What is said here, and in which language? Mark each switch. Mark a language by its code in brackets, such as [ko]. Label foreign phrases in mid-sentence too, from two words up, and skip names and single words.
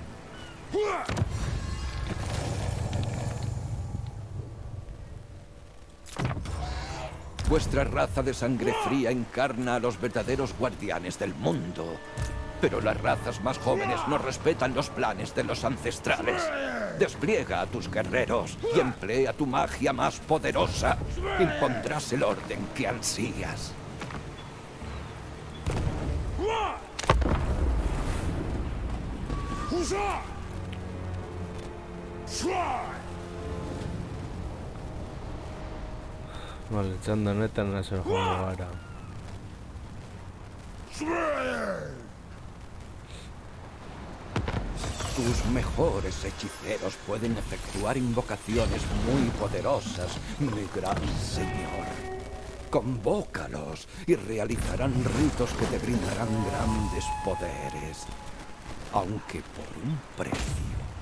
[es] Vuestra raza de sangre fría encarna a los verdaderos guardianes del mundo. Pero las razas más jóvenes no respetan los planes de los ancestrales. Despliega a tus guerreros y emplea tu magia más poderosa. Impondrás el orden que ansías. [eu] Vale, txanda honetan nazer joango gara. [es] Tus mejores hechiceros pueden efectuar invocaciones muy poderosas, mi gran señor. Convócalos y realizarán ritos que te brindarán grandes poderes, aunque por un precio.